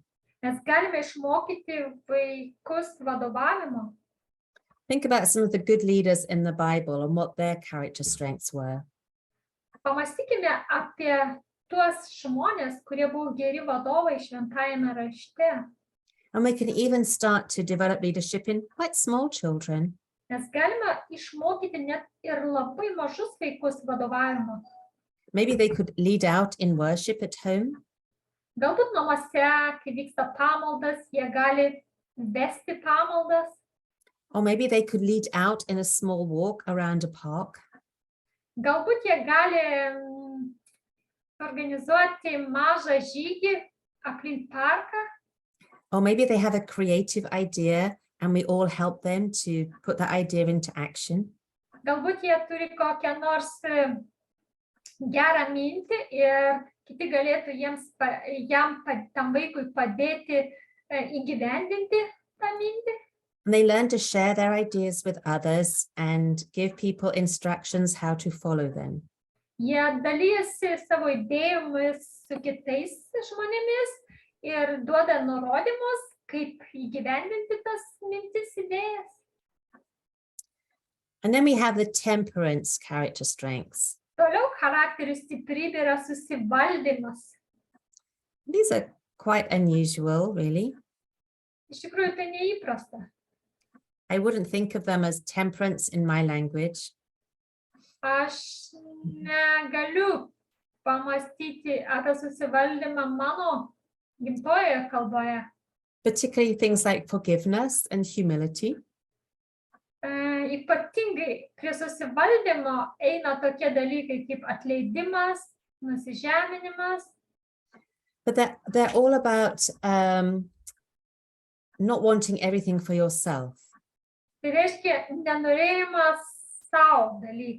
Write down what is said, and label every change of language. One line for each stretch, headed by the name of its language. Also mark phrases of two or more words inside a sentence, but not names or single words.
Lithuanian: Mes galime išmokyti vaikus vadovavimo.
English: Think about some of the good leaders in the Bible and what their character strengths were.
Lithuanian: Pamąstykime apie tuos žmonės, kurie buvo geri vadovai šventajame rašte.
English: And we can even start to develop leadership in quite small children.
Lithuanian: Mes galime išmokyti net ir labai mažus vaikus vadovavimo.
English: Maybe they could lead out in worship at home.
Lithuanian: Galbūt namuose, kai vyksta pamaldas, jie gali vesti pamaldas.
English: Or maybe they could lead out in a small walk around a park.
Lithuanian: Galbūt jie gali organizuoti mažą žygį aplink parką.
English: Or maybe they have a creative idea and we all help them to put that idea into action.
Lithuanian: Galbūt jie turi kokią nors gerą mintį ir kiti galėtų tam vaikui padėti įgyvendinti tą mintį.
English: And they learn to share their ideas with others and give people instructions how to follow them.
Lithuanian: Jie dalyjasi savo idėjomis su kitais žmonėmis ir duoda nurodymus, kaip įgyvendinti tas mintis, idėjas.
English: And then we have the temperance character strengths.
Lithuanian: Toliau charakterio stiprybė yra susivaldymas.
English: These are quite unusual, really.
Lithuanian: Iš tikrųjų, tai neįprasta.
English: I wouldn't think of them as temperance in my language.
Lithuanian: Aš negaliu pamastyti apie susivaldymą mano gimtojoje kalboje.
English: Particularly things like forgiveness and humility.
Lithuanian: Ypatingai prie susivaldymo eina tokie dalykai kaip atleidimas, nusižeminimas.
English: But they're all about not wanting everything for yourself.
Lithuanian: Tai reiškia nenorėjimas savo dalykų.